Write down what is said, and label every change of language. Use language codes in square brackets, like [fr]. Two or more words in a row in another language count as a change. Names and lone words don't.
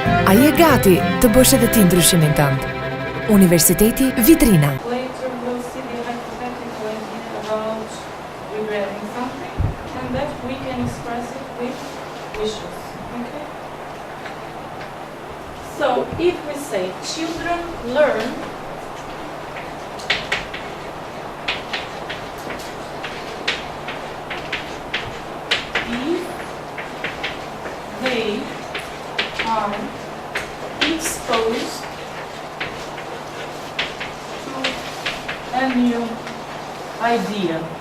[sq] A je gati të bësh edhe ti ndryshimin tënd? Universiteti Vitrina. [en] Later we'll see the hypothetical idea about regretting something, and that we can express it with wishes. Okay? So if we say children learn if they are exposed to a new idea.